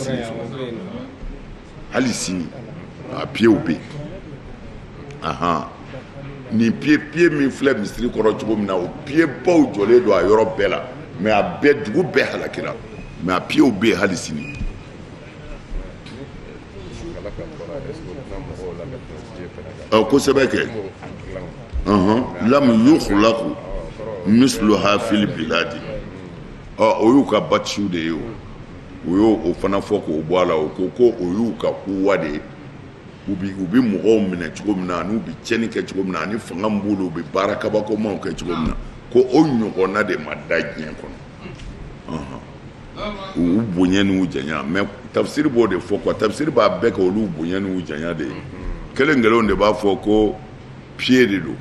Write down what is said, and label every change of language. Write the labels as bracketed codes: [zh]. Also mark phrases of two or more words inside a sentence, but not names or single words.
[bm] hali sini a pieds bɛ yen ahan nin pied min filɛ misiri kɔrɔ cogo min na o pied baw jɔlen don a yɔrɔ bɛɛ la mais a bɛɛ dugu bɛɛ halakira mais a pieds bɛ yen hali sini kosɛbɛ kɛ [ar] لم يخلق مثلها في البلاد [bm] o y'u ka batiw de ye o y'o fana fɔ k'o bɔ a la o ko o y'u ka kowa de ye u bi mɔgɔw minɛ cogo min na ani u bi cɛnni kɛ cogo min na ani fanga min b'u la u bi baara kabakomaw kɛ cogo min na ko o ɲɔgɔnna de ma da diɲɛ kɔnɔ u bonya n'u janya mais tafsiri b'o de fɔ quoi tafsiri b'a bɛɛ kɛ olu bonya n'u janya de ye kelen de b'a fɔ ko pied de don